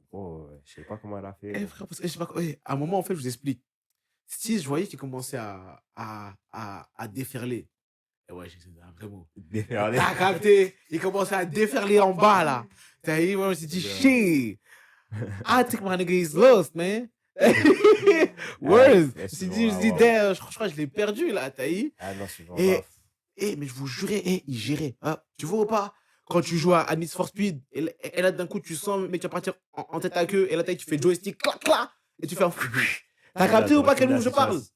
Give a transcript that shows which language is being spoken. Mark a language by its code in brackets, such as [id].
[fr] Oh, je sais pas comment elle a fait. Frère, parce que je sais pas, à un moment, en fait, je vous explique. Si je voyais qu'il commençait à déferler. Et ouais, c'est un vrai mot. Déferler. T'as capté? Il commençait à déferler en bas, là. T'as vu, moi, je me suis dit, shit. [en] I think my nigga is lost, man. Words. [fr] Je me suis dit, damn, je crois que je l'ai perdu, là. T'as vu? Ah non, c'est vraiment. Mais je vous jurais, il gérait. Hein. Tu vois ou pas? Quand tu joues à Need for Speed, et là, d'un coup, tu sens, mais tu vas partir en tête à queue, et là, tu fais joystick, clac, clac, et tu fais un. T'as capté ou pas quel move je parle?